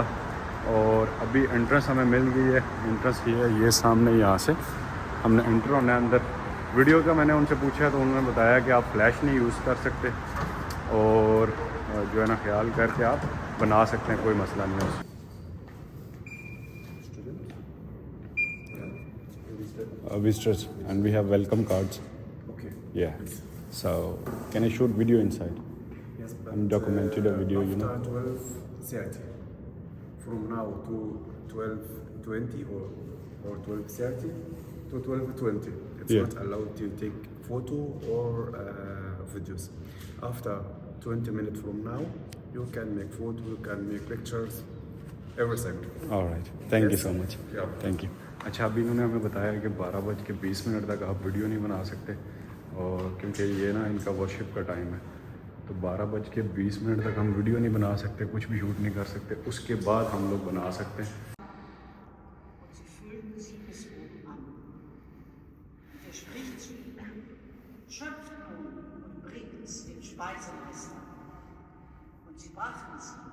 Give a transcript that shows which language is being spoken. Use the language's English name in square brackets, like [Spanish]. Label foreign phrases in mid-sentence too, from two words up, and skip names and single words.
[Urdu] اور ابھی انٹرنس ہمیں مل گئی ہے۔ انٹرنس یہ ہے، یہ سامنے، یہاں سے ہم نے انٹر ہونا ہے اندر. ویڈیو کا میں نے ان سے پوچھا تو انہوں نے بتایا کہ آپ فلیش نہیں یوز کر سکتے، اور جو ہے نا خیال کر کے آپ بنا سکتے ہیں، کوئی مسئلہ نہیں ہے. [English] Visitors and we have welcome cards. Okay. Yeah. So can I shoot video inside? Yes, but I'm documented a video, you know. after 12:30. From now to 12:20 or 12:30 to 12:20. It's Yeah. not allowed to take photo or videos. After 20 minutes from now, you can make photo, you can make pictures, everything. Alright. Thank you so much. Yeah. Thank you. [Urdu] اچھا، ابھی انہوں نے ہمیں بتایا کہ 12:20 تک آپ ویڈیو نہیں بنا سکتے، اور کیونکہ یہ نا ان کا ورشپ کا ٹائم ہے، تو 12:20 تک ہم ویڈیو نہیں بنا سکتے، کچھ بھی شوٹ نہیں کر سکتے، اس کے بعد ہم لوگ بنا سکتے ہیں. [German] Sie fühlten sie bis oben an. Und er spricht zu ihnen: Schöpft nun und bringt's dem Speisemeister. Und sie brachten es ihm.